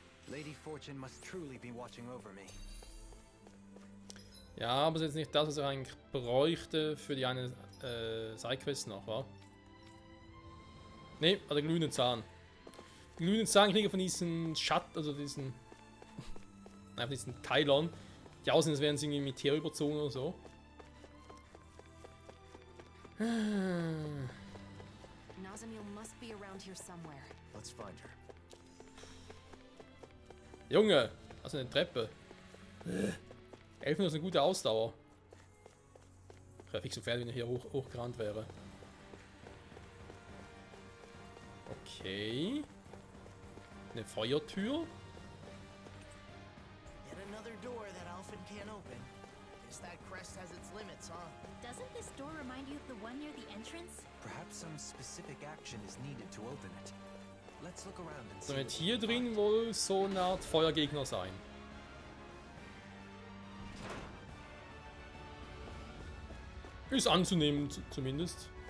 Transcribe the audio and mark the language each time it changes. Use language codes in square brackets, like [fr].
[en] Lady Fortune must truly be watching over me. [de] Ja, aber es ist jetzt nicht das, was er eigentlich bräuchte für die eine Sidequest noch, wa? Ne, der glühende Zahn. Die glühenden Zahn kriege von diesen also diesen. Nein, von diesen Keilern. Die aussehen, als wären sie irgendwie mit Teer überzogen oder so. [en] Nazamiel must be around here somewhere. Let's find her. [de] Junge, also eine Treppe. Elfen ist eine gute Ausdauer. Ich wäre fix so fertig, wenn ich hier hochgerannt wäre. Okay. Eine Feuertür. [en] Yet another door that Alphen can't open. Guess that crest has its limits, huh? Doesn't this door remind you of the one near the entrance? Perhaps some specific action is needed to open it. Let's look around and see. [de] So, wird hier drin wohl so eine Art Feuergegner sein. Ist anzunehmen, zumindest.